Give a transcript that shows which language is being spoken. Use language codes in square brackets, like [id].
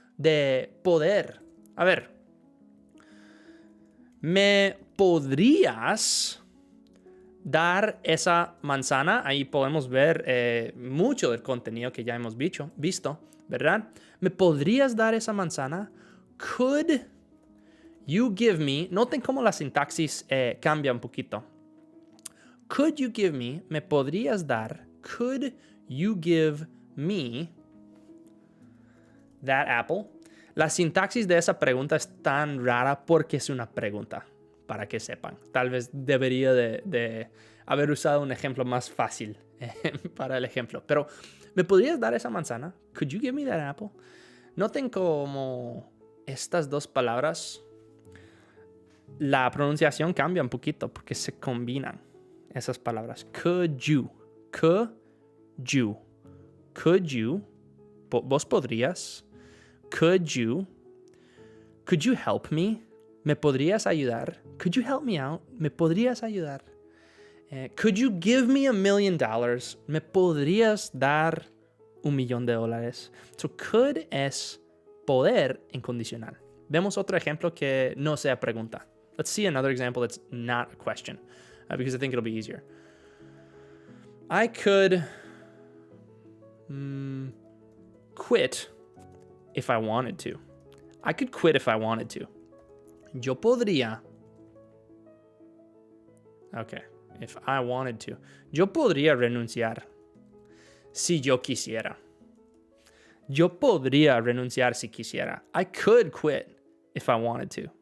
[es] de poder. A ver, ¿me podrías dar esa manzana? Ahí podemos ver mucho del contenido que ya hemos visto, ¿verdad? ¿Me podrías dar esa manzana? [en] Could you give me? [es] Noten cómo la sintaxis cambia un poquito. [en] Could you give me? [es] ¿Me podrías dar? [en] Could you give me that apple? [es] La sintaxis de esa pregunta es tan rara porque es una pregunta, para que sepan. Tal vez debería de haber usado un ejemplo más fácil para el ejemplo. Pero, ¿me podrías dar esa manzana? [en] Could you give me that apple? [es] Noten cómo estas dos palabras, la pronunciación cambia un poquito porque se combinan esas palabras. [en] Could you. Could you. Could you. [es] ¿Vos podrías? [en] Could you help me? [es] ¿Me podrías ayudar? [en] Could you help me out? [es] ¿Me podrías ayudar? [en] Could you give me $1 million? [es] ¿Me podrías dar $1,000,000? So, could es poder en condicional. Vemos otro ejemplo que no sea pregunta. [en] Let's see another example that's not a question, because I think it'll be easier. I could quit if I wanted to. I could quit if I wanted to. [es] Yo podría. [en] Okay, if I wanted to. [es] Yo podría renunciar si yo quisiera. Yo podría renunciar si quisiera. [en] I could quit if I wanted to.